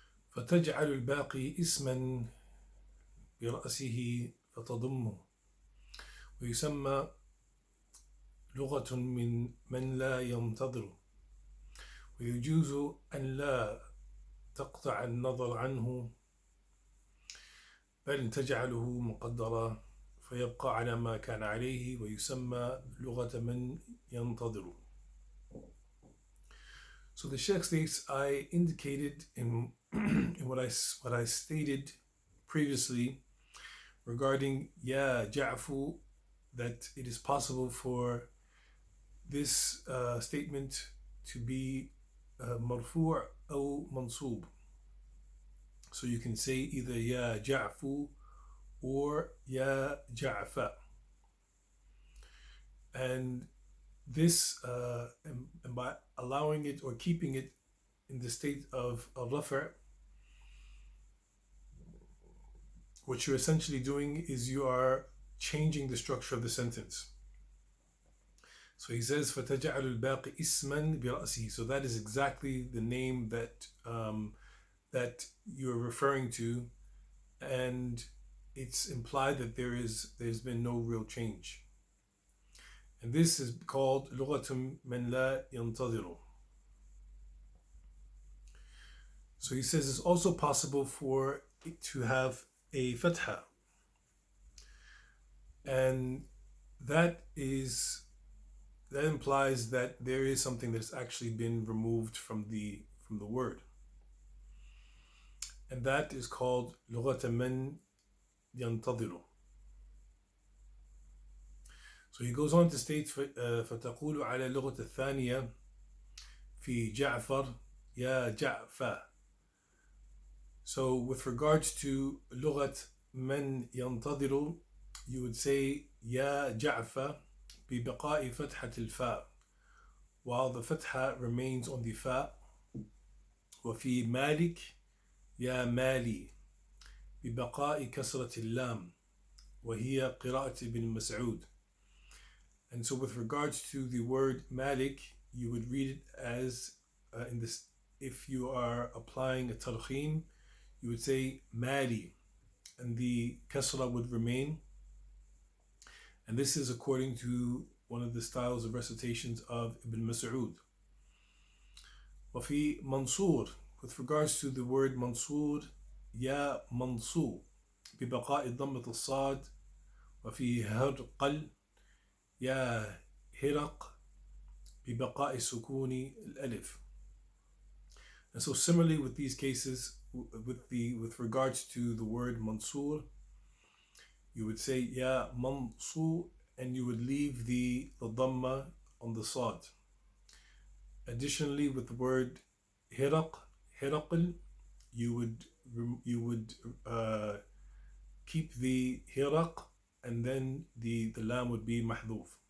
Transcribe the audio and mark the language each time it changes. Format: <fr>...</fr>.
<ar>فتجعل الباقي اسما برأسه فتضمه ويسمى لغة من لا ينتظر ويجوز أن لا تقطع النظر عنه بل تجعله مقدرا فيبقى على ما كان عليه ويسمى لغة من ينتظر.</ar> <en>So the Sheikh states, I indicated in what I stated previously regarding Ya Ja'fu, that it is possible for this statement to be marfu' or mansub. So you can say either Ya Ja'fu or Ya Ja'fa. And this, and by allowing it or keeping it in the state of rafa', what you're essentially doing is you are changing the structure of the sentence. So he says,</en> <ar>فَتَجَعَلُ الْبَاقِ إِسْمًا بِرَأْسِهِ.</ar> <en>So that is exactly the name that that you're referring to, and it's implied that there's been no real change. And this is called</en> <ar>لغة من لا ينتظر.</ar> <en>So he says it's also possible for it to have a fatha, and that implies that there is something that's actually been removed from the word, and that is called</en> <ar>لغة من ينتظر.</ar> <en>So he goes on to state</en> <ar>فتقول على اللغة الثانية في جعفر يا جعفة.</ar> <en>So with regards to</en> <ar>لغة من ينتظر,</ar> <en>you would say</en> <ar>يا جعفة ببقاء فتحة الفاء,</ar> <en>while the fatha remains on the fa.</en> <ar>وفي مالك يا مالي ببقاء كسرة اللام وهي قراءة ابن مسعود.</ar> <en>And so with regards to the word Malik, you would read it as in this, if you are applying a tarkhim, you would say Mali, and the kasra would remain. And this is according to one of the styles of recitations of Ibn Mas'ud.</en> <ar>وفي Mansur,</ar> <en>with regards to the word Mansur,</en> <ar>Ya Mansur ببقاء ضمة الصاد وفي هرقل يا هرق ببقاء سكون الألف.</ar> <en>And so similarly with these cases, with regards to the word Mansur, you would say Ya Mansur, and you would leave the dhamma on the sad. Additionally, with the word Hiraql, you would keep the Hiraq, and then the lam would be mahdhuf.</en>